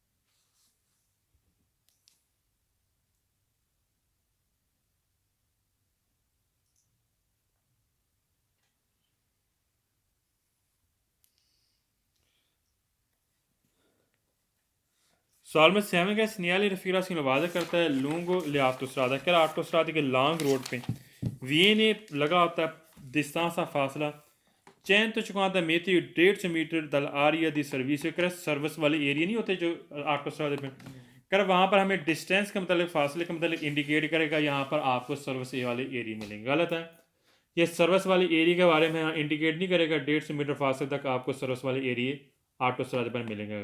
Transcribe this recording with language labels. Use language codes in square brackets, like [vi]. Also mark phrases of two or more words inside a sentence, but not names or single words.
[ur] سوال میں 7 کا [it] segnali raffigurazione [ur] واضح کرتا ہے [it] lungo le autostrade, [ur] کیا آٹوسٹرادا के [en] long road [ur] पे viene لگا ہوتا ہے distanza फासला 150 metri 150 मीटर [it] dall'area di servizio, [ur] کر سروس والے ایریا نہیں ہوتے جو آٹوسٹرادے پہ، کر وہاں پر ہمیں ڈسٹنس کے مطلب فاصلے کے مطلب انڈیکیٹ کرے گا یہاں پر آپ کو سروس والے ایریا ملیں گے. غلط ہے، یہ سروس والے ایریا کے بارے میں انڈیکیٹ نہیں کرے گا 150 میٹر فاصلے تک آپ کو سروس والے ایریا آٹوسٹرادے پر ملیں گے.